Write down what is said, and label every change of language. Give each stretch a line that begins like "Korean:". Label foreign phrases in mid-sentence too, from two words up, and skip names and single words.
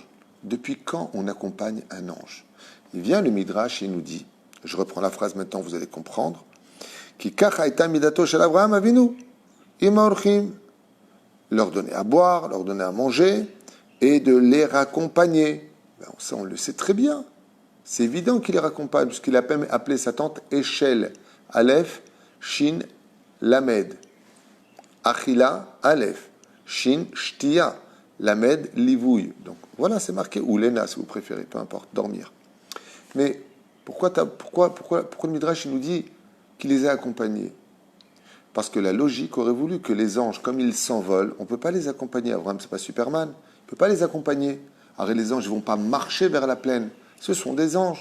French: Depuis quand on accompagne un ange? Il vient le Midrash et il nous dit, je reprends la phrase maintenant, vous allez comprendre, qui Abraham Avinu, leur donner à boire, leur donner à manger et de les raccompagner. Ben, ça, on le sait très bien. C'est évident qu'il les raccompagne, puisqu'il a appelé sa tante Échelle,
Hebrew: אלף, שין, למד. אכילה, אלף, שין, שתיה, למד, לוויה.
French: Donc voilà, c'est marqué, ou Lena si vous préférez, peu importe, dormir. Mais pourquoi le Midrash il nous dit qu'il les a accompagnés? Parce que la logique aurait voulu que les anges, comme ils s'envolent, on ne peut pas les accompagner. Abraham, c'est pas Superman, il ne peut pas les accompagner. Alors les anges ne vont pas marcher vers la plaine, ce sont des anges.